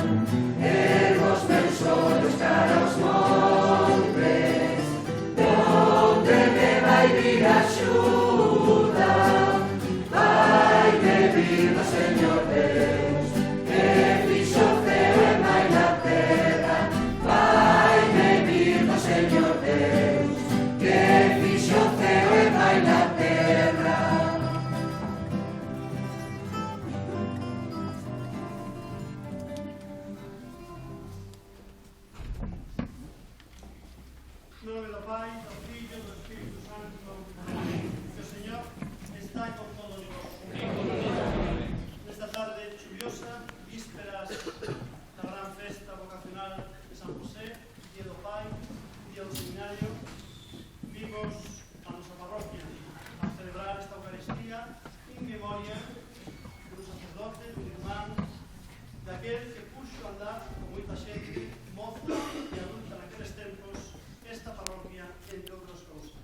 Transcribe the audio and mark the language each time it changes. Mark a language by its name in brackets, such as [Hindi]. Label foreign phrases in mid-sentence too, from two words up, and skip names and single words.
[Galician] Ergo os meus ollos cara aos montes, de onde me vai vir a axuda, vai me vir do Señor Deus, que fixo o ceo e mai na terra, vai me vir do Señor Deus, que fixo o ceo e mai na terra. No nome do Pai, do Filho e do Espírito Santo. Amén. Que o Señor está con todos vós. Nesta tarde chuviosa, vísperas da gran festa vocacional de San José, Día do Pai, Día do Seminario, vimos a nosa parroquia a celebrar esta Eucaristía en memoria dun sacerdote, dun irmán, daquel que puxo a andar con moita xente moza e adulta naqueles tempos esta parroquia, entre outras cousas.